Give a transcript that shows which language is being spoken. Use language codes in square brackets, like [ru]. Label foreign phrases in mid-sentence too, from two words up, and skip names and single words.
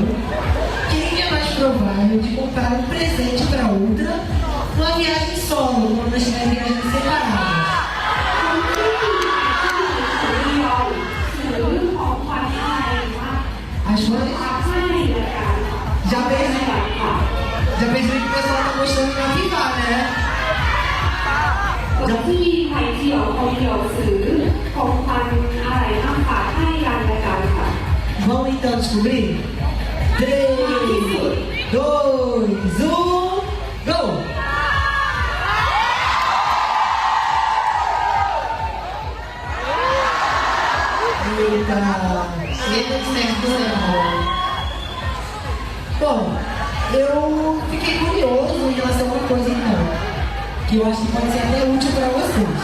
[pt] Quem é mais provável de comprar um presente para outra numa viagem solo, quando estiver viajando separadas? As flores? Já percebi que o pessoal tá gostando de avivar, né? [th] ที่ไปเที่ยวท่องเที่ยวซื้อของขวัญอะไรมาฝากให้กันและกันค่ะ [pt] Vamos então descobrir? 3, 2, 1, go! Eita! Bom, eu fiquei curioso em relação a uma coisa então, que eu acho que pode ser até útil para vocês.